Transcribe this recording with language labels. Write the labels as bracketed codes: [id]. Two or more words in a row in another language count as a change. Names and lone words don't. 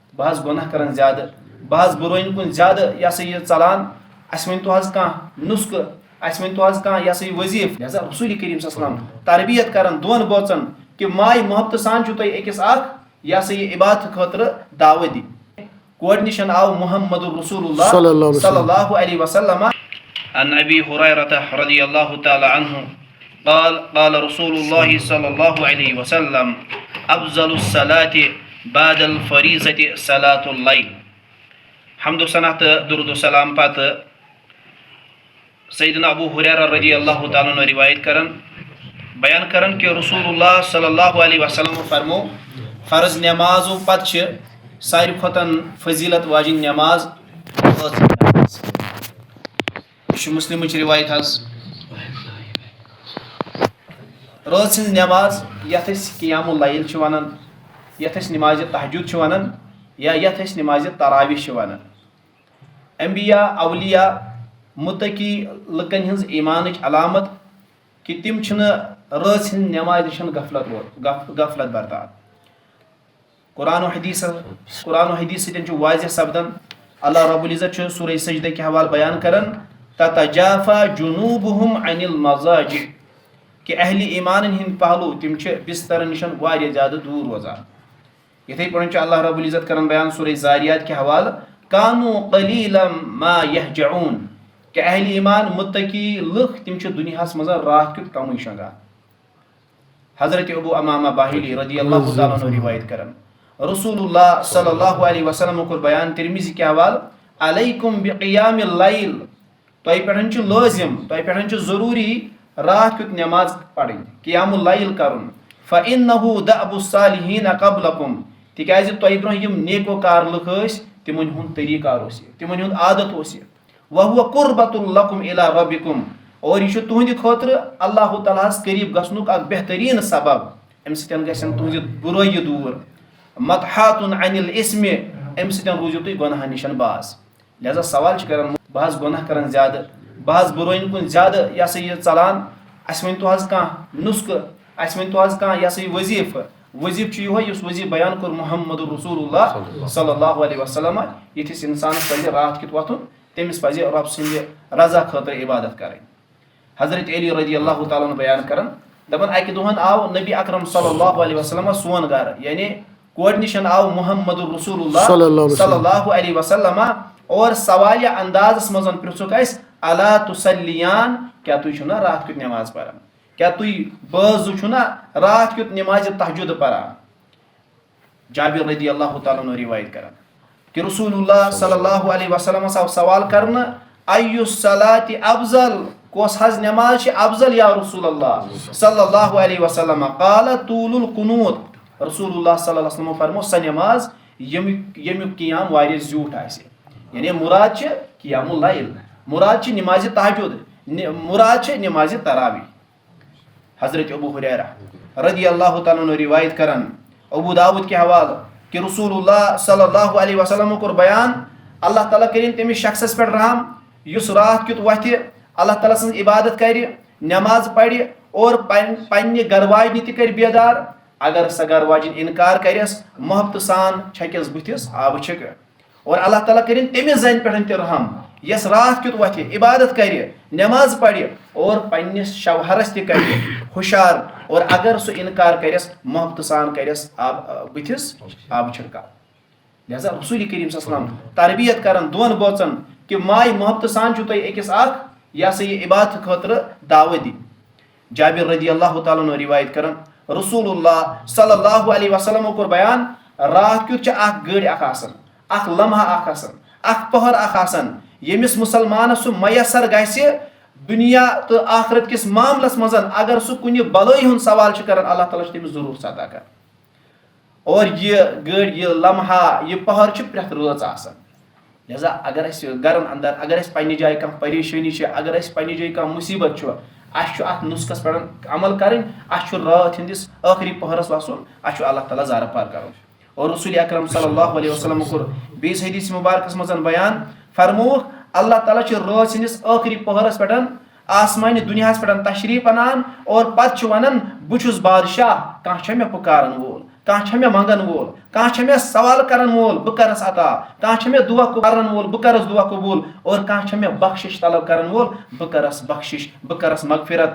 [ks] بہت گناہ کران زیادہ بہت برائن کن زیادہ یہ سا یہ ژلان اس ون تو نسخہ اس ون تو یہ سا یہ وظیف لہذا [ar] رسول کریم صلی اللہ علیہ [ks] وسلم تربیت کران دون بوچن کہ ماے محبت سان چھو تُہۍ أکِس اکھ یہ سا یہ عبادت خاطر دعوت دی کور نشن آو [ar] محمد رسول اللہ صلی اللہ علیہ وسلم عن ابی ہریرہ رضی اللہ تعالی عنہ قال قال رسول الله صلى الله عليه وسلم افضل الصلاة بعد الفریضة صلاة الليل [ks] حمد و ثنا تہٕ درود و سلام پتہٕ سیدنا ابو ہریرہ [ar] رضی اللہ تعالیٰ عنہ [ks] روایت کرن بیان کرن کہ [ar] رسول اللہ صلی اللہ علیہ وسلم [ks] فرمو فرض نمازو پتہٕ چھِ ساروی کھۄتہٕ فضیلت واجن نماز یہ مسلمٕچ روایت حظ رٲژ ہٕنٛز نماز یتھ أسۍ [ar] قیام اللیل [ks] چھِ ونان یتھ أسۍ نماز تہجد چھِ ونان یا یتھ أسۍ نماز تراویح چھِ ونان انبیاء اولیاء متقی لُکن ہٕنٛز ایمانٕچ علامت کہ تم چھنہٕ رٲژ ہٕنٛز نماز نِش غفلت بردار قرآن و حدیث سۭتۍ چھُ واضح سپدان اللہ [ar] رب العزت [ks] چھُ سورہ سجدہ کہ حوالہ بیان کران [ar] تتجافى جنوبهم عن المضاجع [ks] کہ اہل ایمانن ہند پہلو تم چھِ بسترن نشن واریاہ زیادہ دور روزان یتھے پٲٹھۍ چھُ اللہ [ar] رب العزت [ks] کران بیان سورہ زاریات کہ حوالہ [ar] كانوا قلیلا ما يهجعون [ks] کہ اہل ایمان متقی لُکھ تم چھِ دنیاہس منٛز رات کیُت کمٕے شنگان حضرت ابو امامہ باہلی [ar] رضی اللہ تعالیٰ عنہ [ks] روایت کران [ar] رسول اللہ صلی اللہ علیہ وسلم [ks] کور بیان ترمذی [ur] کے حوالہ [ar] علیکم بقیام اللیل [ks] تۄہہِ پٮ۪ٹھ چھُ لٲزم تۄہہِ پٮ۪ٹھ چھُ ضروٗری رات کیُت نماز پرٕنۍ [ar] قیام اللیل [ks] کرُن [ar] فإنه دأب الصالحین قبلکم [ks] تِکیازِ تۄہہِ برونٛہہ یِم نیکوکار لُکھ ٲسۍ تِمن ہُنٛد طریٖقہٕ کار اوس یہِ تِمن ہُنٛد عادت اوس یہِ [ar] وهو قربة لكم إلى ربكم [ks] اور یہ تہندِ خٲطرٕ اللہ تعالیٰ ہس قریٖب گژھنُک اکھ بہتریٖن سبب امہِ سۭتۍ گژھن تُہنٛزِ بُرٲیی دوٗر [ar] مدحات عن الاسم [ks] امہِ سۭتۍ روٗزِو تُہۍ گۄناہن نِشن باز لہذا سوال چھِ کران بہت گۄناہ کران زیادہ بہت برٲیِن کُن زیادہ یہ سا یہ ژلان اسہِ ؤنۍ تو حظ کانٛہہ نسخہٕ اسہِ ؤنۍ تو حظ کانٛہہ یہ سا یہِ وظیٖفہٕ چھُ یِہوے یُس وظیٖفہٕ بیان کوٚر محمد [ar] رسول اللہ صلی اللہ علیہ وسلم [ks] یِتھِس انسانس پزِ رات کیُت وۄتھُن تٔمِس پزِ رۄب سٕنٛدِ رضا خٲطرٕ عبادت کرٕنۍ حضرت علی [ar] رضی اللہ تعالیٰ عنہ [ks] بیان کران دپان اکہِ دۄہن آو نبی اکرم [ar] صلی اللہ علیہ وسلم [ks] سون گرٕ یعنی کورِ نِشن آو محمد [ar] رسول اللہ صلی اللہ علیہ وسلم [ks] اور سوالیہ اندازس منٛز پرژھُکھ اسہِ [ar] الا تُصلیان [ks] کیا تُہۍ چھُو نا رات کیُت نماز پران کیا تُہۍ بٲژٕ چھُو نا رات کیُت نمازِ تہجد پران جابر [ar] رضی اللہ تعالیٰ عنہ [ks] روایت کران کہ [ar] رسول اللہ صلی اللہ علیہ وسلم [ks] آو سوال کرنہٕ [ar] ای الصلاۃ افضل [ks] کۄس حظ نماز چھِ افضل [ar] یا رسول اللہ صلی اللہ علیہ وسلم قال طول القنوت رسول اللہ صلی اللہ علیہ وسلم [ks] فرمو سۄ نماز ییٚمیُک قیام واریاہ زیوٗٹھ آسہِ یعنی مراد چھِ [ar] قیام اللیل [ks] مراد چھِ نمازِ تہجد مراد چھِ نمازِ تراویح حضرت ابو ہریرہ [ar] رضی اللہ تعالیٰ عنہ [ks] روایت کران ابو داود [ur] کے حوالہ [ks] کہ [ar] رسول اللہ صلی اللہ علیہ وسلم [ks] کور بیان اللہ تعالیٰ کرن تٔمِس شخصس پٮ۪ٹھ رحم یُس رات کیُت وۄتھِ اللہ تعالیٰ سٕنٛز عبادت کرِ نماز پرِ اور پننہِ گرواجنہِ تہِ کرِ بیدار اگر سۄ گرواجِن انکار کرٮ۪س محبتہٕ سان چھکٮ۪س بٕتھِس آبہٕ چھِکہٕ اور اللہ تعالیٰ کرن تٔمِس زنہِ پٮ۪ٹھ تہِ رحم یس رات کیُت وۄتھِ عبادت کرِ نماز پرِ اور پننِس شوہرس تہِ کرِ ہُشار اور اگر سُہ انکار کرٮ۪س محبتہٕ سان کرٮ۪س بٕتھِس آبہٕ چھِڑکاو لہذا [ar] رسول کریم صلی اللہ علیہ وسلم [ks] تربیت کران دون بوچن کہ ماے محبتہٕ سان چھُو تُہۍ أکِس اکھ یہ سا یہ عبادت خٲطرٕ دعوت دی جابر [ar] رضی اللہ تعالیٰ عنہ [ks] روایت کران [ar] رسول اللہ صلی اللہ علیہ وسلم [ks] کور بیان رات کیُت چھِ اکھ گٔڑۍ اکھ آسان اکھ لمحہ اکھ آسان اکھ پہر اکھ آسان ییٚمِس مُسلمانس سُہ میسر گژھِ دنیا تہٕ آخرت کِس معاملس منٛز اگر سُہ کُنہِ بلٲیی ہُنٛد سوال چھُ کران اللہ تعالیٰ چھُ تٔمِس ضروٗر عطا کران اور یہِ گٔڑۍ یہِ لمحہ یہِ پہر چھُ پرٛٮ۪تھ رٲژ آسان لہذا اگر اسہِ گرن اندر اگر اسہِ پننہِ جایہِ کانٛہہ پریشٲنی چھِ اگر اسہِ پننہِ جایہِ کانٛہہ مُصیبت چھُ اسہِ چھُ اتھ نُسخس پٮ۪ٹھ عمل کرٕنۍ اسہِ چھُ رات ہٕنٛدِس ٲخری پہرس وسُن اسہِ چھُ اللہ تعالیٰ زارٕ پار کرُن اور [ar] رسول اکرم صلی اللہ علیہ وسلم [ks] کوٚر بیٚیِس حدیث مبارکس منٛز بیان فرمووُکھ اللہ تعالیٰ چھُ رٲژ ہٕنٛدِس ٲخری پہرس پٮ۪ٹھ آسمانہِ دُنیاہس پٮ۪ٹھ تشریٖف انان اور پتہٕ چھُ ونان بہٕ چھُس بادشاہ کانٛہہ چھا مےٚ پُکارن وول کانٛہہ چھُ مےٚ منگن وول, کانٛہہ چھُ مےٚ سوال کرن وول, بہٕ کرس عطا, کانٛہہ چھُ مےٚ دعا کرن وول, بہٕ کرس دعا قبوٗل, اور کانٛہہ چھُ مےٚ بخشش طلب کرن وول, بہٕ کرس بخشش, بہٕ کرس مغفرت.